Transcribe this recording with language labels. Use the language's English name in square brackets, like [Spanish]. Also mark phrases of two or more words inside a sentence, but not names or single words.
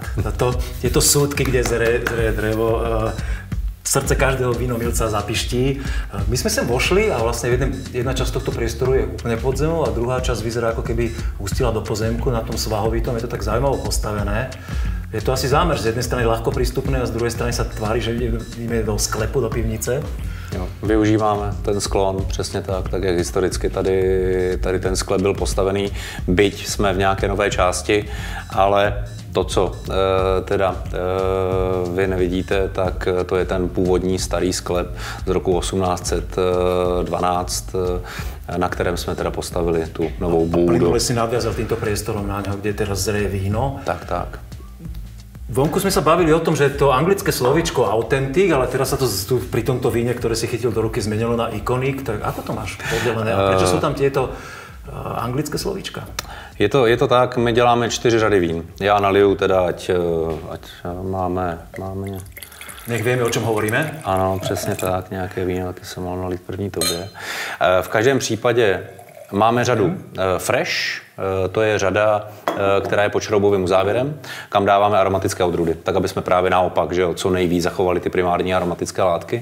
[Slovak] Tieto súdky, kde zreje drevo, srdce každého vínomilca zapiští. My sme sem vošli a vlastne jedna časť tohto priestoru je úplne pod zemou a druhá časť vyzerá, ako keby ústila do pozemku na tom svahovitom. Je to tak zaujímavo postavené. Je to asi zámer, z jednej strany ľahko prístupné a z druhej strany sa tvári, že ideme do sklepu, do pivnice. [Czech] Jo, využíváme ten sklon, přesně tak jak historicky tady ten sklep byl postavený, byť jsme v nějaké nové části, ale to, co vy nevidíte, tak to je ten původní starý sklep z roku 1812, na kterém jsme teda postavili tu novou búdu. [Slovak] A plynule si nadviazal týmto priestorom na ňo, kde teraz zreje víno. Tak. Vonku sme sa bavili o tom, že to anglické slovíčko authentic, ale teraz sa to tu pri tomto víne, ktoré si chytil do ruky, zmenilo na iconic. Tak ako to máš poddelené? A prečo sú tam tieto anglické slovíčka? Je to tak, [Czech] my děláme 4 řady vín. Já naliju teda, ať máme [Slovak] Nech vieme, o čom hovoríme. [Czech] Ano, přesně tak, nějaké víno, taky jsem mohl nalít první tobě. V každém případě máme řadu fresh, to je řada, která je pod šroubovým uzávěrem, kam dáváme aromatické odrůdy, tak aby jsme právě naopak, že jo, co nejvíc zachovali ty primární aromatické látky.